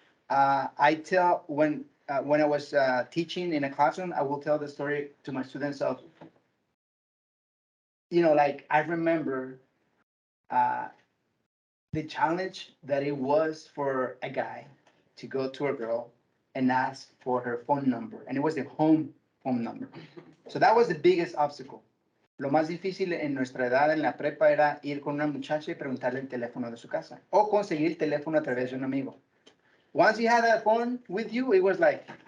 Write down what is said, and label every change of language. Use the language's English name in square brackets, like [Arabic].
[English] I tell when I was teaching in a classroom, I will tell the story to my students of, like I remember the challenge that it was for a guy to go to a girl and ask for her phone number, and it was the home phone number. So that was the biggest obstacle. [Spanish] Lo más difícil en nuestra edad en la prepa era ir con una muchacha y preguntarle el teléfono de su casa o conseguir el teléfono a través de un amigo. [English] Once you had that phone with you, it was like,